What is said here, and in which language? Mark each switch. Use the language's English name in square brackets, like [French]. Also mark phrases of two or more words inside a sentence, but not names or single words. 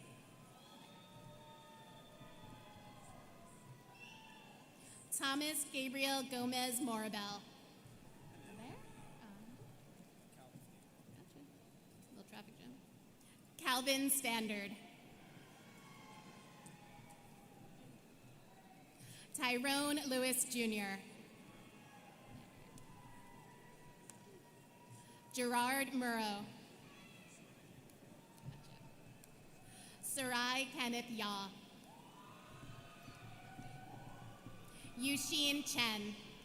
[English] Thomas Gabriel Gomez Morabel. There? Gotcha. Little traffic jam. Calvin Standard. Tyrone Lewis Jr. Gerard Murrow. Sarai Kenneth Yaw. Yushin Chen.